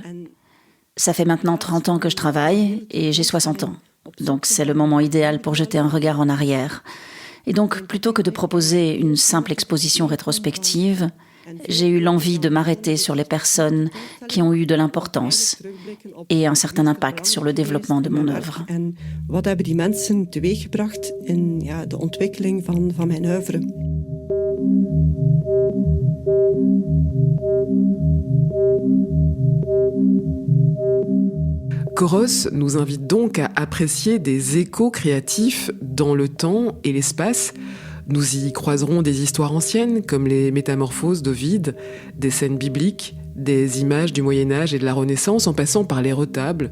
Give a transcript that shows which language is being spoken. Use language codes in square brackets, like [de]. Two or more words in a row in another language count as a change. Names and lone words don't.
[fr] Ça fait maintenant 30 ans que je travaille et j'ai 60 ans. Donc c'est le moment idéal pour jeter un regard en arrière. Et donc, plutôt que de proposer une simple exposition rétrospective, j'ai eu l'envie de m'arrêter sur les personnes qui ont eu de l'importance et un certain impact sur le développement de mon œuvre. [nl] Wat hebben die mensen teweeggebracht in de ontwikkeling van mijn œuvre? [fr] Choros nous invite donc à apprécier des échos créatifs dans le temps et l'espace. Nous y croiserons des histoires anciennes comme les métamorphoses d'Ovide, des scènes bibliques, des images du Moyen-Âge et de la Renaissance en passant par les retables.